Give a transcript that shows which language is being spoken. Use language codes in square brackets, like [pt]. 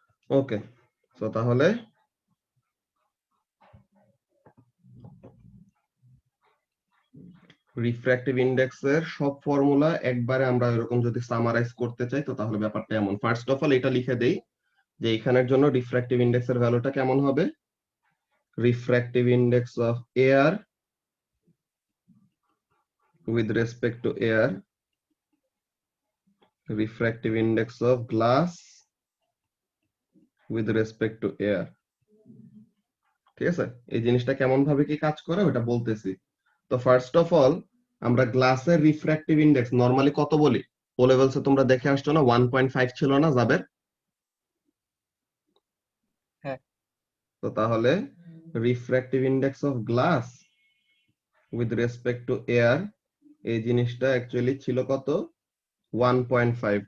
[bn] ওকে, তো তাহলে রিফ্র্যাক্টিভ ইন্ডেক্সের সব ফর্মুলা একবারে আমরা এরকম যদি সামারাইজ করতে চাই তো তাহলে ব্যাপারটা এমন। ফার্স্ট অফ অল এটা লিখে দেই যে এখানের জন্য রিফ্র্যাক্টিভ ইন্ডেক্সের ভ্যালুটা কেমন হবে। [en] Refractive index of air with respect to air, refractive index of glass with respect to air। [bn] ঠিক আছে, এই জিনিসটা কেমন ভাবে কি কাজ করে ওটা বলতেছি। তো ফার্স্ট অফ অল আমরা গ্লাসের রিফ্র্যাক্টিভ ইন্ডেক্স নরমালি কত বলি? ও লেভেলসে তোমরা দেখে আসছো না, 1.5 ছিল না জাবের? হ্যাঁ। তো তাহলে [en] refractive index of glass with respect to air, [bn] এই জিনিসটা অ্যাকচুয়ালি ছিল কত? [en] 1.5।